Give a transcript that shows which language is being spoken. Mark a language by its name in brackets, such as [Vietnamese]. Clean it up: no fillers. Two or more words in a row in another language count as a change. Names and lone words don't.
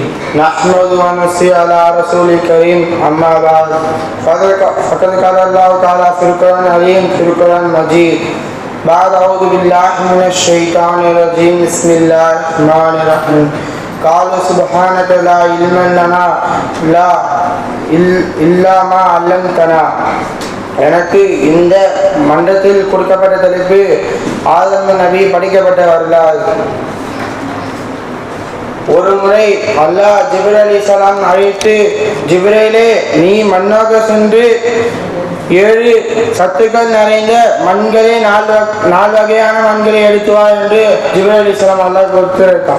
[Arabic] نحمد ونصلي على رسول الكريم. أما بعد فقد قال الله تعالى في القرآن العظيم في القرآن المجيد بعد أعوذ بالله من الشيطان الرجيم بسم الله الرحمن الرحيم. قالوا سبحانك لا علم لنا إلا ما علمتنا. [Tamil] எனக்கு இந்த மன்றத்தில் கொடுக்கப்பட்ட தலைப்பு ஆதம் நபி படிக்கப்பட்ட வரலாறு. ஒரு முறை அல்லாஹ் ஜிப்ரீல் அலைஹிஸ்ஸலாம் அழைத்து, ஜிப்ரீலே நீ மண்ணாக சென்று 7 சத்துக்கள் நிறைந்த மண்களே 4 வகையான மண்களை எடுத்து வா என்று ஜிப்ரீல் அலைஹிஸ்ஸலாம் அல்லாஹ் கொடுத்திருக்கான்.